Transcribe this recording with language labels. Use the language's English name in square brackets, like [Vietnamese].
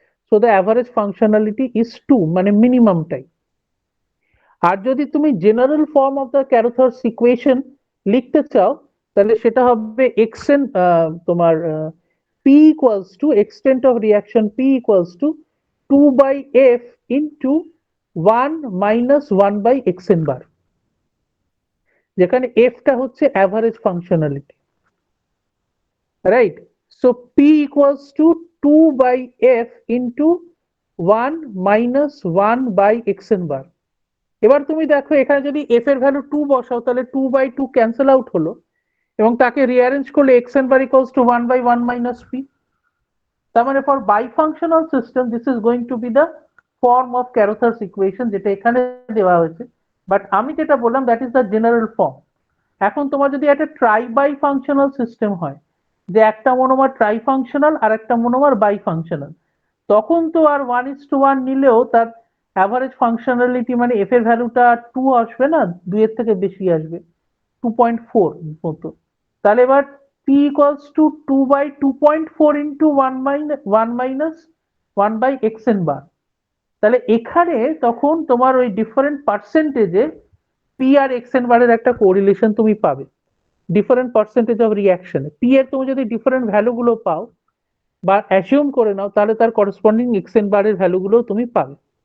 [English] So the average functionality is 2, মানে minimum টাই। [Bangla] আর যদি তুমি general form of the Carothers equation লিখতে চাও তাহলে সেটা হবে [English] xn, তোমার p equals to extent of reaction, p equals to 2 by f into 1 minus 1 by xn bar, যেখানে f টা হচ্ছে average functionality, right? So p equals to 2 by f into 1 minus 1 by xn bar. [Bangla] এবার তুমি দেখো এখানে যদি f এর value 2 বসাও তাহলে 2 by 2 ক্যান্সেল আউট হলো এবং তাকে রিঅ্যারেঞ্জ করলে [English] xn bar equals to 1 by 1 minus p. তার মানে for bifunctional system this is going to be the form of Carothers equation [Bangla] যেটা এখানে দেওয়া হয়েছে, বাট আমি যেটা বললাম [English] that is the general form. [Bangla] এখন তোমার যদি একটা ট্রাই বাইফাংশনাল সিস্টেম হয়, যে একটা মনোমার ট্রাই ফাংশনাল আর একটা মনোমার বাইফাংশনাল, তখন তো আর 1:1 নিলেও তার অ্যাভারেজ ফাংশনালিটি মানে এফ এর ভ্যালুটা 2 আসবে না, 2 এর থেকে বেশি আসবে। 2.4 মতো। [English] তাহলে এবার p equals to 2/2.4 into 1 minus 1 by xn bar। [Bangla] তাহলে এখানে তখন তোমার ওই ডিফারেন্ট পার্সেন্টেজে p আর xn বারের একটা কোরিলেশন তুমি পাবে, different percentage of reaction. p এর তুমি যদি ডিফারেন্ট ভ্যালু গুলো পাও বা অ্যাজিউম করে নাও, তাহলে তার করেসপন্ডিং xn বারের ভ্যালু গুলো তুমি পাবে।